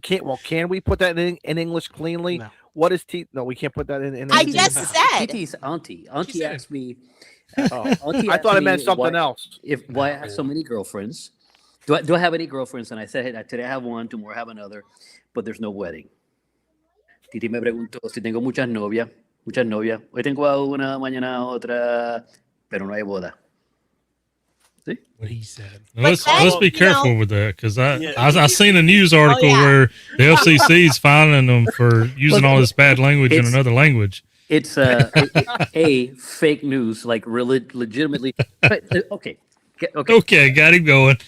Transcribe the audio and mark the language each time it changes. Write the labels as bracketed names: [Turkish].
[English] Can we put that in English cleanly? No. What is T? No, we can't put that in. I just said. Titi's auntie. Auntie said asked me. I thought it meant something else. Why I have so many girlfriends? Do I have any girlfriends? And I said, hey, today I have one, tomorrow I have another, but there's no wedding. [Spanish] Titi me preguntó si tengo muchas novias. Hoy tengo a una, mañana a otra, pero no hay boda. [English] See? What he said. Let's be careful with that, because I seen a news Oh, article where the FCC is fining them for using all this bad language in another language. It's a fake news, like really legitimately. Okay. Okay, got him going.